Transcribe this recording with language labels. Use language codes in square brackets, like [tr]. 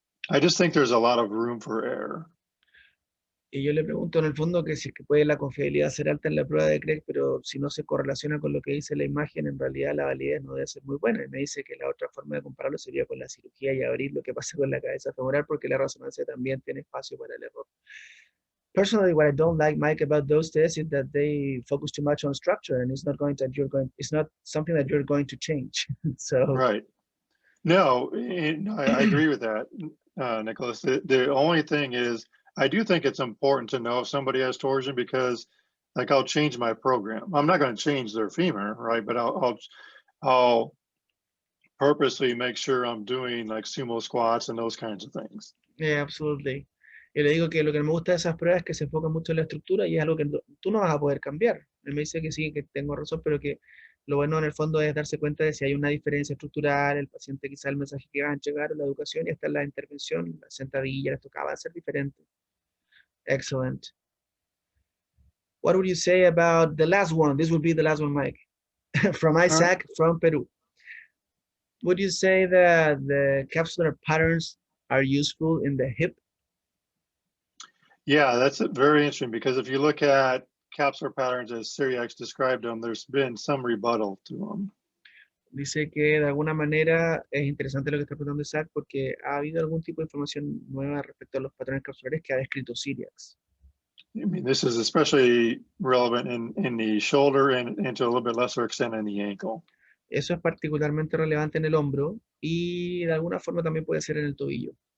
[en] I just think there's a lot of room for error. [es] Y yo le pregunto en el fondo que si es que puede la confiabilidad ser alta en la prueba de Craig, pero si no se correlaciona con lo que dice la imagen, en realidad la validez no debe ser muy buena. Y me dice que la otra forma de compararlo sería con la cirugía y abrir lo que pasa con la cabeza femoral, porque la resonancia también tiene espacio para el error. [en] Personally, what I don't like, Mike, about those tests is that they focus too much on structure, and it's not something that you're going to change. So Right. No, I agree with that, Nicholas. The only thing is, I do think it's important to know if somebody has torsion, because like I'll change my program. I'm not going to change their femur, right? But I'll purposely make sure I'm doing like sumo squats and those kinds of things. yeah, absolutely. [es] Yo le digo que lo que me gusta de esas pruebas es que se enfocan mucho en la estructura y es algo que tú no vas a poder cambiar. Él me dice que sí, que tengo razón, pero que lo bueno en el fondo es darse cuenta de si hay una diferencia estructural, el paciente quizá el mensaje que va a entregar, la educación y hasta la intervención, la sentadilla, esto acaba de ser diferente. [en] Excellent. What would you say about the last one? This would be the last one, Mike. From Isaac, from Peru. Would you say that the capsular patterns are useful in the hip? Yeah, that's very interesting, because if you look at capsular patterns as Syriac described them, there's been some rebuttal to them. [es] Dice que de alguna manera es interesante lo que está preguntando Isaac porque ha habido algún tipo de información nueva respecto a los patrones capsulares que ha descrito Syriac. [en] I mean, this is especially relevant in the shoulder and to a little bit lesser extent in the ankle. [es] Eso es particularmente relevante en el hombro y de alguna forma también puede ser en el tobillo.